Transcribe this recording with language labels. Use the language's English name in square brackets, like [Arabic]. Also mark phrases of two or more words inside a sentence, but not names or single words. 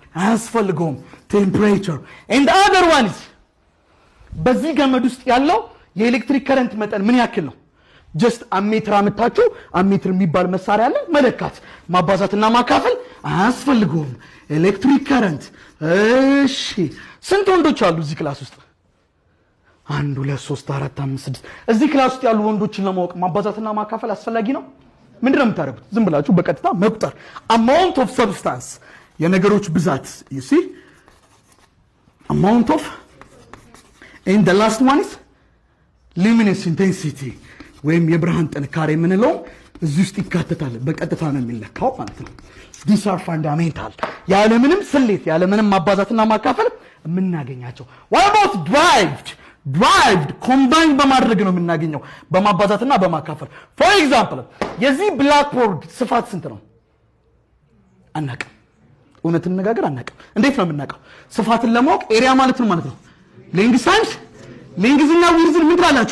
[Amharic] ያስፈልገው [English] temperature and the other one is [Amharic] በዚህ ገመድ ውስጥ ያለው የኤሌክትሪክ ከረንት መጠን ምን ያክል ነው? [English] just ammeter [Amharic] አመታችሁ አሜትር የሚባል መሳሪያ አለ መለካት ማባዛትና ማካፈል አያስፈልገውም። [English] electric current [Amharic] እሺ ስንት ወንዶች አሉ እዚህ ክላስ ውስጥ? 1 2 3 4 5 6 እዚህ ክላስ ውስጥ ያሉ ወንዶችን ለማወቅ ማባዛትና ማካፈል አስፈላጊ ነው? ምንድነው የምታደርጉት? ዝም ብላችሁ በቀጥታ መቁጠር [English] amount of substance [Amharic] የነገሮች ብዛት [English] you see amount of and the last one is luminous intensity [Amharic] ወይም የብርሃን ጥንካሬ የምንለው እዚህ ውስጥ ይካተታል። በቀጥታ ነው የሚለካው ማለት ነው። [English] these are fundamental [Amharic] ያለምንም ስሌት ያለምንም ማባዛትና ማካፈል የምናገኛቸው። [English] what about derived combined [Amharic] በማድረግ ነው የምናገኘው በማባዛትና በማካፈል። [English] for example [Amharic] የዚህ ብላክቦርድ ስፋት ስንት ነው? አናውቅም። እውነትን እንነጋገር አናውቅም። እንዴት ነው የምናውቀው? ስፋትን ለማወቅ ኤሪያ ማለት ነው ማለት ነው [English] length times length [Amharic] ዊድዝን ምን ትላላችሁ?